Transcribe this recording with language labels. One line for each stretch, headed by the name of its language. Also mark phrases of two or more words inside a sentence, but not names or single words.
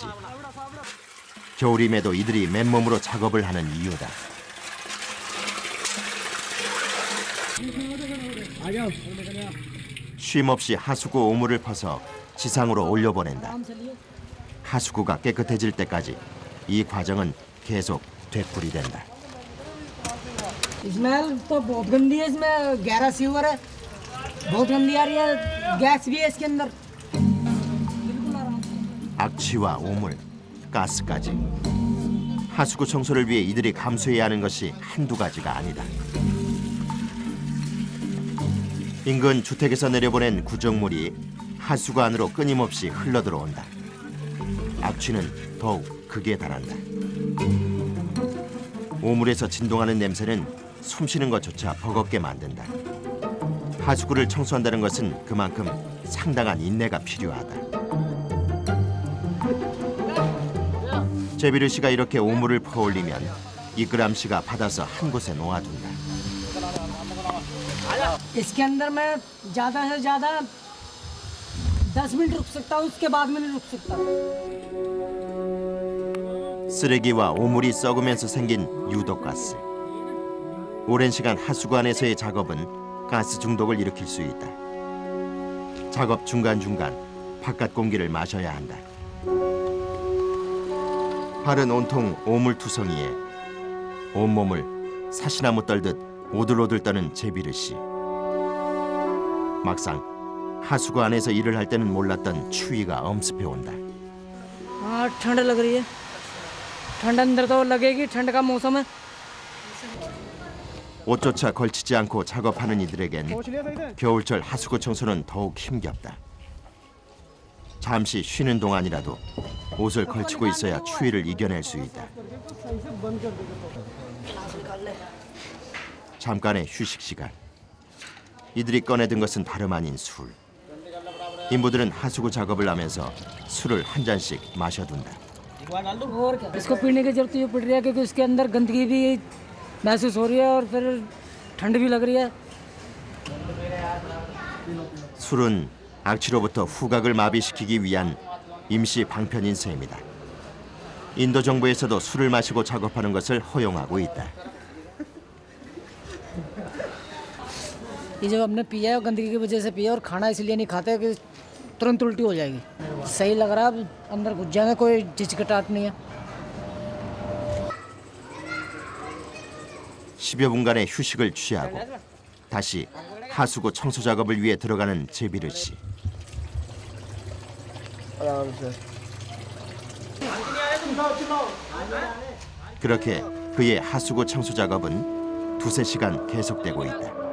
Korean: 겨울임에도 이들이 맨몸으로 작업을 하는 이유다. 쉼없이 하수구 오물을 퍼서 지상으로 올려보낸다. 하수구가 깨끗해질 때까지 이 과정은 계속 되풀이된다.
Hindi: स्मेल तो बहुत गंदी है, इसमें गहरा सीवर है, बहुत गंदी आ रही है, गैस भी है इसके अंदर।
Korean: 악취와 오물, 가스까지. 하수구 청소를 위해 이들이 감수해야 하는 것이 한두 가지가 아니다. 인근 주택에서 내려보낸 구정물이 하수구 안으로 끊임없이 흘러들어온다. 악취는 더욱 극에 달한다. 오물에서 진동하는 냄새는 숨쉬는 것조차 버겁게 만든다. 하수구를 청소한다는 것은 그만큼 상당한 인내가 필요하다. 제비르 씨가 이렇게 오물을 퍼올리면 이끄람 씨가 받아서 한 곳에 놓아둔다.
Hindi: इसके अंदर मैं ज़्यादा से ज़्यादा 10 मिनट रुक सकता हूँ, उसके बाद में नहीं रुक सकता।
Korean: 쓰레기와 오물이 썩으면서 생긴 유독가스. 오랜 시간 하수구 안에서의 작업은 가스 중독을 일으킬 수 있다. 작업 중간중간 바깥 공기를 마셔야 한다. 팔은 온통 오물투성이에 온몸을 사시나무 떨듯 오들오들 떠는 제비르 씨. 막상 하수구 안에서 일을 할 때는 몰랐던 추위가 엄습해 온다.
Hindi: हाँ ठंड लग रही है, ठंड अंदर तो लगेगी, ठंड का मौसम है।
Korean: 옷조차 걸치지 않고 작업하는 이들에겐 겨울철 하수구 청소는 더욱 힘겹다. 잠시 쉬는 동안이라도 옷을 걸치고 있어야 추위를 이겨낼 수 있다. 잠깐의 휴식 시간. 이들이 꺼내든 것은 다름 아닌 술. 인부들은 하수구 작업을 하면서 술을 한 잔씩 마셔둔다.
Hindi: और क्या, इसको पीने की जरूरत ये पड़ रही है क्योंकि उसके अंदर गंदगी भी महसूस हो रही है और फिर ठंड भी लग रही है।
Korean: 술은 악취로부터 후각을 마비시키기 위한 임시 방편인 셈이다. 인도 정부에서도 술을 마시고 작업하는 것을 허용하고 있다.
Hindi: ये जब हमने पिया है गंदगी की वजह से पिया और खाना इसलिए नहीं खाते कि तुरंत उल्टी हो जाएगी। सही लग रहा है, अब अंदर घुस जाएंगे, कोई झिझकटाहट नहीं है।
Korean: 10여 분간의 휴식을 취하고 다시 하수구 청소 작업을 위해 들어가는 제비르 씨. 그렇게 그의 하수구 청소 작업은 두세 시간 계속되고 있다.